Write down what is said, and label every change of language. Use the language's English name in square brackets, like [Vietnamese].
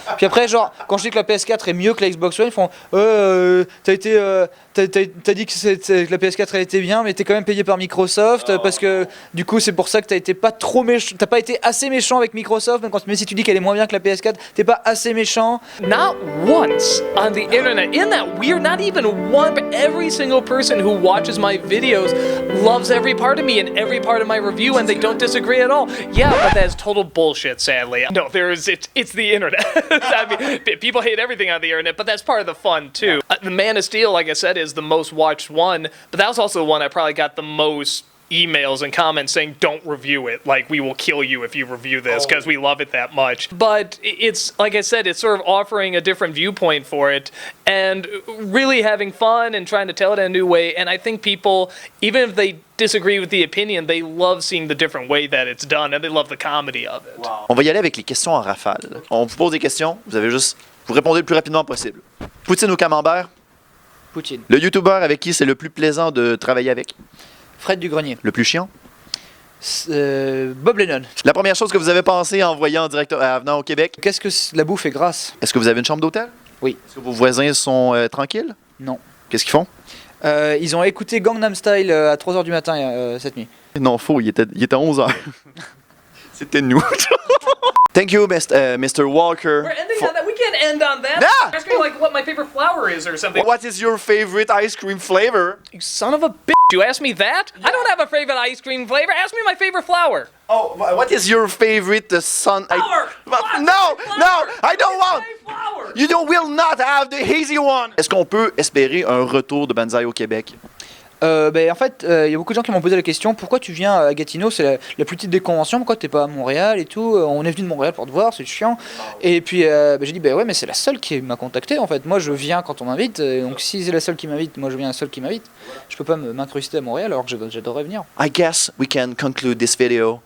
[French] Puis après genre quand je dis que la PS4 est mieux que la Xbox One, ils font t'as dit que la PS4 elle était bien, mais t'es quand même payé par Microsoft parce que du coup c'est pour ça que t'as pas été assez méchant avec Microsoft, même si tu dis qu'elle est moins bien que la PS4, t'es pas assez méchant. [English] Not once on the internet, isn't that weird? Not even one, but every single person who watches my videos loves every part of me and every part of my review, and they don't disagree at all. Yeah, but that's total bullshit, sadly. No, it's the internet. I mean, people hate everything on the internet, but that's part of the fun, too. The Man of Steel, like I said, is the most watched one, but that was also the one I probably got the most emails and comments saying don't review it, like we will kill you if you review this because we love it that much. But it's like I said, it's sort of offering a different viewpoint for it and really having fun and trying to tell it in a new way. And I think people, even if they disagree with the opinion, they love seeing the different way that it's done and they love the comedy of it. Wow. [French] On va y aller avec les questions en rafale. On vous pose des questions, vous répondez le plus rapidement possible. Poutine ou camembert? Poutine. Le YouTuber avec qui c'est le plus plaisant de travailler avec? Fred Dugrenier. Le plus chiant? Bob Lennon. La première chose que vous avez pensé en voyant venant au Québec? Qu'est-ce que la bouffe est grasse? Est-ce que vous avez une chambre d'hôtel? Oui. Est-ce que vos voisins sont tranquilles? Non. Qu'est-ce qu'ils font? Ils ont écouté Gangnam Style à 3h du matin cette nuit. Non, faux, il était 11h. C'était nous. [English] Thank you, Mr. Walker. We're ending on that. We can't end on that. Yeah. Ask me like what my favorite flower is or something. What is your favorite ice cream flavor? You son of a bitch. You asked me that? Yeah. I don't have a favorite ice cream flavor. Ask me my favorite flower. Oh, what is your favorite sun? Flower! No, I don't want. Flower! You will not have the easy one. [French] Est-ce qu'on peut espérer un retour de Banzai au Québec? En fait, il y a beaucoup de gens qui m'ont posé la question pourquoi tu viens à Gatineau, c'est la plus petite des conventions, pourquoi t'es pas à Montréal et tout, on est venu de Montréal pour te voir, c'est chiant. Et puis j'ai dit ouais, mais c'est la seule qui m'a contacté en fait. Moi je viens quand on m'invite, donc si c'est la seule qui m'invite, moi je viens la seule qui m'invite. Je peux pas m'incruster à Montréal alors que j'adorerais venir. [English] I guess we can conclude this video.